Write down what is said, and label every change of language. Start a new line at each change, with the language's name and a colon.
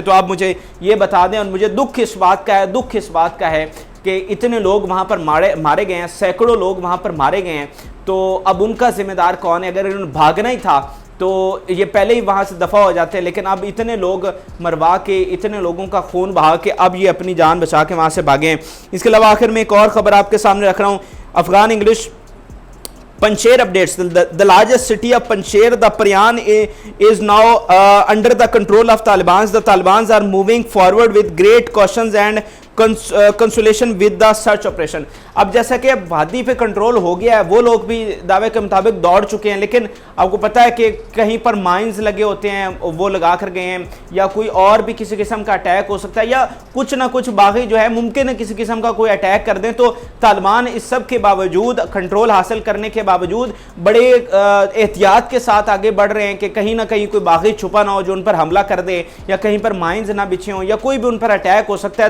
Hindi: तो आप मुझे ये बता दें, और मुझे दुख इस बात का है कि इतने लोग वहाँ पर मारे गए हैं, सैकड़ों लोग वहाँ पर मारे गए हैं, तो अब उनका जिम्मेदार कौन है? अगर इन्होंने भागना ही था तो ये पहले ही वहाँ से दफ़ा हो जाते हैं, लेकिन अब इतने लोग मरवा के, इतने लोगों का खून बहा के अब ये अपनी जान बचा के वहाँ से भागे हैं। इसके अलावा आखिर में एक और ख़बर आपके सामने रख रहा हूँ। Afghan English Panjshir updates.
English: The largest city of Panjshir, the Paryan, is now under the control of Taliban. The Taliban are moving forward with great cautions and consolation with the search operation.
Hindi: अब जैसा कि वादी पे control हो गया है, वो लोग भी दावे के मुताबिक दौड़ चुके हैं, लेकिन आपको पता है कि कहीं पर माइंस लगे होते हैं, वो लगा कर गए हैं, या कोई और भी किसी किस्म का अटैक हो सकता है, या कुछ ना कुछ बागी जो है मुमकिन है किसी किस्म का कोई अटैक कर दें। तो तालिबान इस सब के बावजूद, कंट्रोल हासिल करने के बावजूद बड़े एहतियात के साथ आगे बढ़ रहे हैं कि कहीं ना कहीं कोई बागी छुपा ना हो जो उन पर हमला कर दे, या कहीं पर माइंस ना बिछे हों, या कोई भी उन पर अटैक हो सकता है।